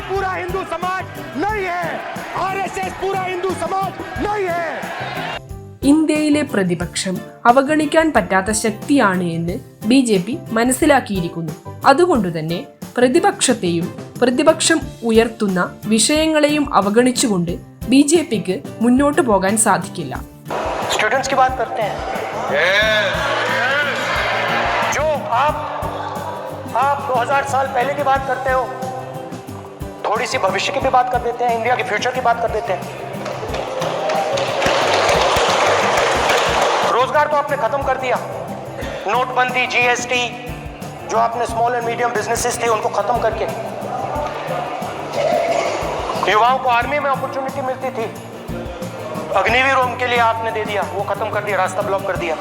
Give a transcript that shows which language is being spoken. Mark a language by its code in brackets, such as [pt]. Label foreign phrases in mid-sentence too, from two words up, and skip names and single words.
[hi] पूरा हिंदू समाज नहीं है, आरएसएस पूरा हिंदू समाज नहीं है. [ml] ഇന്ത്യയിലെ പ്രതിപക്ഷം അവഗണിക്കാൻ പറ്റാത്ത ശക്തിയാണ് എന്ന് BJP മനസ്സിലാക്കിയിരിക്കുന്നു. അതുകൊണ്ടുതന്നെ പ്രതിപക്ഷത്തെയും പ്രതിപക്ഷം ഉയർത്തുന്ന വിഷയങ്ങളെയും അവഗണിച്ചുകൊണ്ട് BJPക്ക് മുന്നോട്ട് പോകാൻ സാധിക്കില്ല. [hi] स्टूडेंट्स की बात करते हैं, जो आप 2000 साल पहले की बात करते हो, थोड़ी सी भविष्य की भी बात कर देते हैं, इंडिया के फ्यूचर की बात कर देते हैं. रोजगार तो आपने खत्म कर दिया, नोटबंदी, GST, जो आपने [en] small and medium businesses [hi] थे उनको खत्म करके युवाओं को आर्मी में अपॉर्चुनिटी मिलती थी, अग्निवीर उनके लिए आपने दे दिया, वो खत्म कर दिया, रास्ता ब्लॉक कर दिया.